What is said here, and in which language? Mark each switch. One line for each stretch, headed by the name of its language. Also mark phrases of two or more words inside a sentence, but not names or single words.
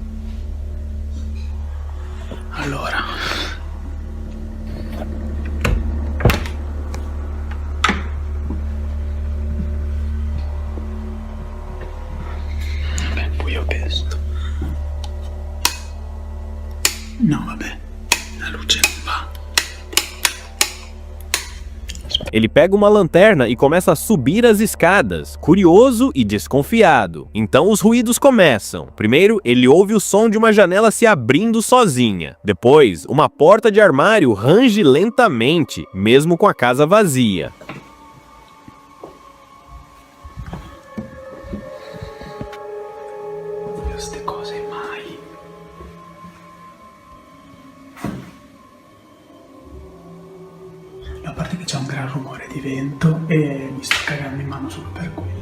Italian: Allora, buio pesto. No, vabbè, la luce non va.
Portuguese: Ele pega uma lanterna e começa a subir as escadas, curioso e desconfiado. Então os ruídos começam. Primeiro, ele ouve o som de uma janela se abrindo sozinha. Depois, uma porta de armário range lentamente, mesmo com a casa vazia.
Italian: Queste cose mai. A parte che c'è un gran rumore di vento e mi sto cagando in mano solo per quello.